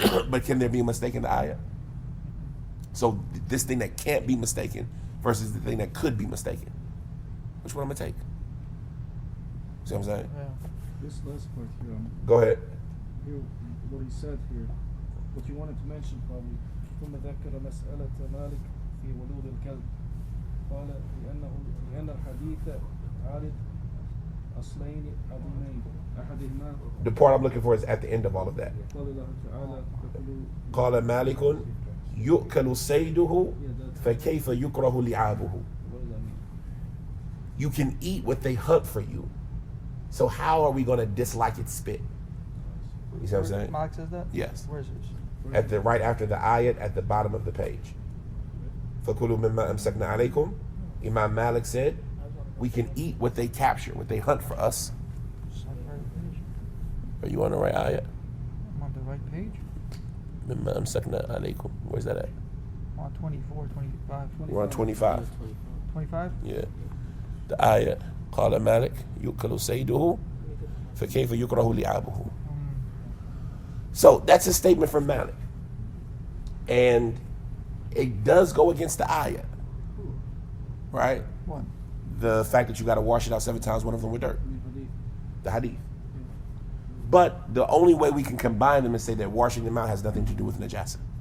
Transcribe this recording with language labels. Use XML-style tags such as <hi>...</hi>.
<en>But can there be a mistake in the ayah? So this thing that can't be mistaken versus the thing that could be mistaken. Which one I'm going to take? See what I'm saying? Yeah. This last part here, Go ahead. here, what he said here, what you wanted to mention probably.</en> <ar>ثم ذكر مسألة مالك في ولوغ الكلب قال لأن الحديث عارض أصلين عظيمين أحدهما</ar> <en>The part I'm looking for is at the end of all of that.</en> <ar>قال الله تعالى فكلوا قال مالك يؤكل صيده فكيف يكره لعابه.</ar> <en>what does that mean? You can eat what they hunt for you. So how are we going to dislike its spit? You see what I'm saying? Malik says that? Yes. Where is it? At the right after the ayat at the bottom of the page.</en> <ar>فَكُلُوا مِمَّا أَمْسَكْنَا عَلَيْكُمْ.</ar> <en>Imam Malik said, we can eat what they capture, what they hunt for us. It's on the right page. Are you on the right ayat? I'm on the right page.</en> <ar>مِمَّا أَمْسَكْنَا عَلَيْكُم.</ar> <en>Where's that at? I'm on 24, 25. We're on 25. 25? Yeah. The ayat.</en> <ar>قال مالك يؤكل صيده فكيف يكره لعابه.</ar> <en>So that's a statement from Malik. And it does go against the ayah. Right? What? The fact that you got to wash it out 7 times, one of them with dirt. Hadith. The hadith. But the only way we can combine them is say that washing them out has nothing to do with najasa.</en>